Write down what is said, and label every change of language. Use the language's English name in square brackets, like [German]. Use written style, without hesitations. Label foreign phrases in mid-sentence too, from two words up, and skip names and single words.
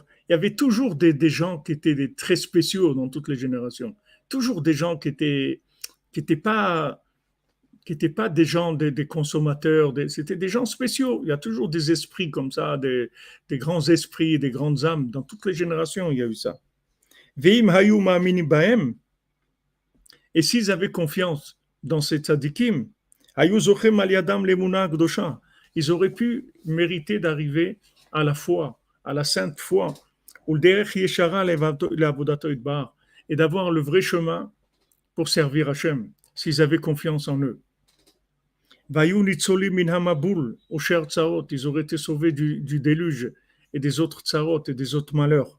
[French] Il y avait toujours des gens qui étaient très spéciaux dans toutes les générations. Toujours des gens qui étaient pas des gens, des consommateurs, c'était des gens spéciaux. Il y a toujours des esprits comme ça, des grands esprits, des grandes âmes. Dans toutes les générations, il y a eu ça. [Hebrew] ואם היו מאמינים בהם. [French] Et s'ils avaient confiance dans ces tzadikim, [Hebrew] היו זוכים על ידם לאמונה קדושה. [French] Ils auraient pu mériter d'arriver à la foi, à la sainte foi, et d'avoir le vrai chemin pour servir Hachem, s'ils avaient confiance en eux. Ils auraient été sauvés du déluge et des autres tsarot et des autres malheurs.